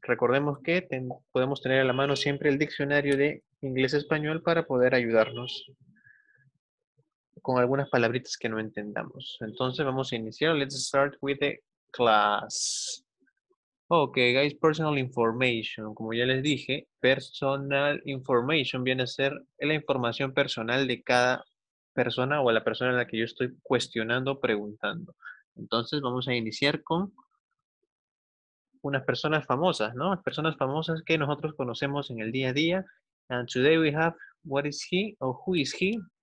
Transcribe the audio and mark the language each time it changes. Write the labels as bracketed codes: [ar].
[es] Recordemos que podemos tener a la mano siempre el diccionario de inglés-español para poder ayudarnos con algunas palabritas que no entendamos. Entonces vamos a iniciar. [en] Let's start with the class. Okay, guys, personal information. [es] Como ya les dije, personal information viene a ser la información personal de cada persona o a la persona a la que yo estoy cuestionando o preguntando. Entonces vamos a iniciar con unas personas famosas, ¿no? Las personas famosas que nosotros conocemos en el día a día. [en] And today we have, what is he or who is he?